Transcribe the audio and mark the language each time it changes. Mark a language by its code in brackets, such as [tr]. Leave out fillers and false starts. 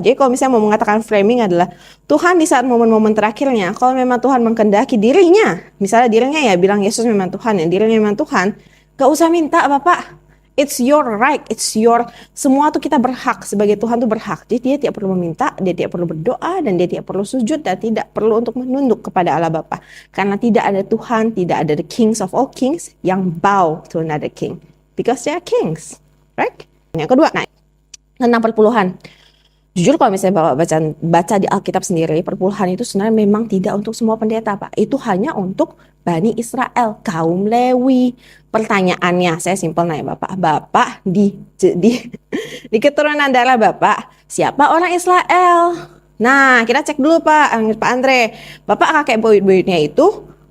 [id] Jadi kalau misalnya mau mengatakan framing adalah Tuhan di saat momen-momen terakhirnya, kalau memang Tuhan mengkehendaki dirinya, misalnya dirinya ya bilang Yesus memang Tuhan, ya dirinya memang Tuhan, gak usah minta Bapak. [en] It's your right, [id] semua tuh kita berhak, sebagai Tuhan tuh berhak. Jadi dia tidak perlu meminta, dia tidak perlu berdoa, dan dia tidak perlu sujud, dan tidak perlu untuk menunduk kepada Allah Bapa. Karena tidak ada Tuhan, tidak ada [en] the kings of all kings [id] yang [en] bow to another king. Because they are kings, right? [id] Yang kedua, tentang perpuluhan. Jujur kalau misalnya Bapak baca di Alkitab sendiri, perpuluhan itu sebenarnya memang tidak untuk semua pendeta, Pak. Itu hanya untuk Bani Israel, kaum Lewi. Pertanyaannya, saya simpel nanya Bapak di keturunan darah Bapak, siapa orang Israel? Nah, kita cek dulu Pak Andre. Bapak kakek buyut-buyutnya itu